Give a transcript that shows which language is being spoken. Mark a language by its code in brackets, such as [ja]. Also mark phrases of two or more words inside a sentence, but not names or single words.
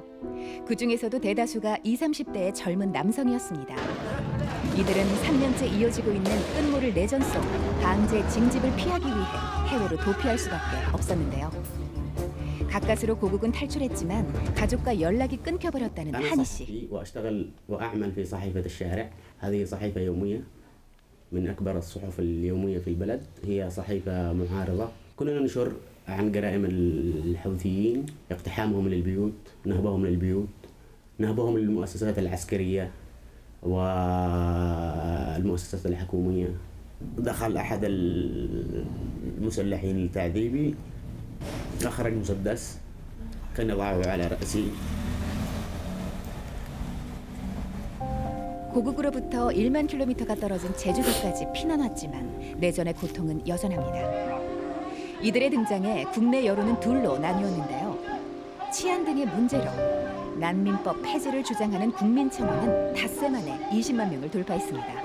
[ko] 그중에서도 대다수가 20, 30대의 젊은 남성이었습니다. 이들은 3년째 이어지고 있는 끝모를 내전 속 강제 징집을 피하기 위해 해외로 도피할 수밖에 없었는데요. 가까스로 고국은 탈출했지만 가족과 연락이 끊겨버렸다는 한희 씨. [ar] من أكبر الصحف اليومية في البلد هي صحيفة معارضة كنا ننشر عن جرائم الحوثيين اقتحامهم للبيوت نهبهم للبيوت نهبهم للمؤسسات العسكرية والمؤسسات الحكومية دخل أحد المسلحين لتعذيبي أخرج مسدس كان يضعه على رأسي [ko] 고국으로부터 1만 킬로미터가 떨어진 제주도까지 피난 왔지만 내전의 고통은 여전합니다. 이들의 등장에 국내 여론은 둘로 나뉘었는데요. 치안 등의 문제로 난민법 폐지를 주장하는 국민청원은 닷새 만에 20만 명을 돌파했습니다.